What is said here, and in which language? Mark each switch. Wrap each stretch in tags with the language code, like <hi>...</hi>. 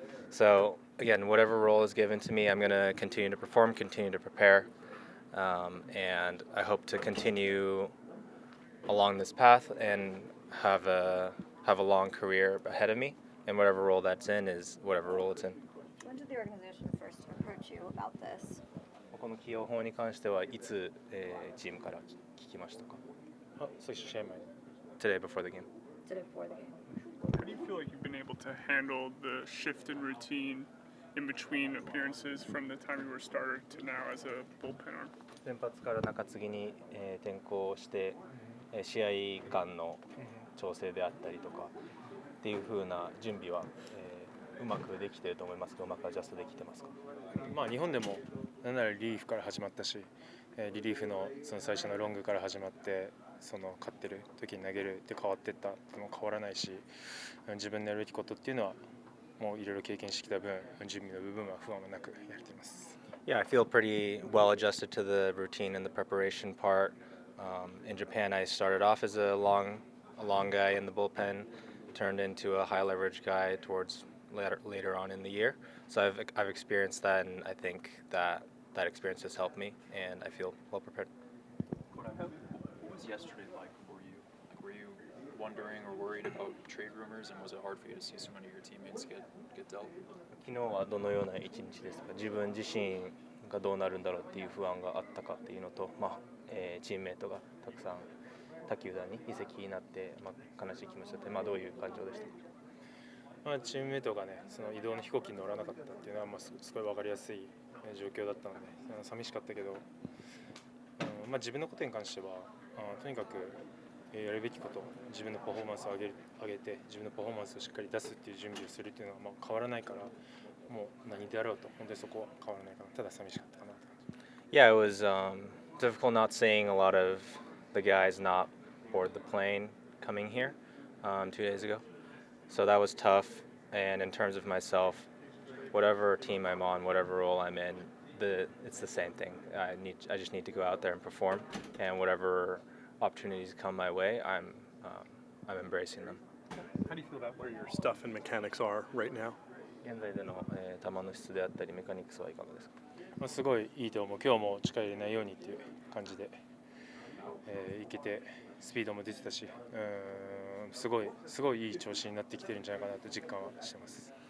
<en>So again, whatever role is given to me, I'm going to continue to perform, continue to prepare, and I hope to continue along this path and have a long career ahead of me. And whatever role that's in is whatever role it's in. When did the organization first approach you about this?</en> <ja>この起用法に関してはいつ、チームから聞きましたか？最初試合前。</ja> <en>Today before the game. Today before the game. How do you feel like you've been able to handle the shift in routine in between appearances from the time you were starter to now as a bullpen arm?</en> <ja>先発から中継ぎに、転向して、試合間の調整であったりとかっていう風な準備は、うまくできていると思いますが、うまくアジャストできてますか？日本でもなんならリリーフから始まったし、リリーフのその最初のロングから始まってその勝ってる時に投げるって変わっていったっても変わらないし、自分のやるべきことっていうのはもういろいろ経験してきた分、準備の部分は不安もなくやれています。</ja> <en>Yeah, I feel pretty well adjusted to the routine and the preparation part. In Japan, I started off as a long guy in the bullpen, turned into a high leverage guy towards later on in the year. So I've experienced that, and I think that experience has helped me, and I feel well prepared. What was yesterday like for you? Like, were you wondering or worried about trade rumors, and was it hard for you to see so many of your teammates get dealt?</en> <ja>昨日はどのような一日ですか？自分自身がどうなるんだろうっていう不安があったかっていうのと、チームメートがたくさん他球団に移籍になって、悲しい気持ちだって、どういう感情でしたか？チームメートがね、その移動の飛行機に乗らなかったっていうのは、すごい分かりやすい状況だったので、寂しかったけど、自分のことに関しては、とにかくやるべきこと、自分のパフォーマンスを上げて、自分のパフォーマンスをしっかり出すっていう準備をするっていうのは変わらないから、もう何であろうと本当にそこは変わらないかな。ただ寂しかったかなって感じ。</ja> <en>Yeah, it was difficult not seeing a lot of the guys not board the plane coming here 2 days ago. So that was tough. And in terms of myself, whatever team I'm on, whatever role I'm in, it's the same thing. I just need to go out there and perform, and whatever opportunities come my way, I'm embracing them. How do you feel about where your stuff and mechanics are right now?</en> <ja>現在での、球の質であったりメカニクスはいかがですか？まあ、すごいいいと思う。今日も力入れないようにっていう感じで、いけてスピードも出てたし、すごいいい調子になってきてるんじゃないかなと実感はしてます。</ja>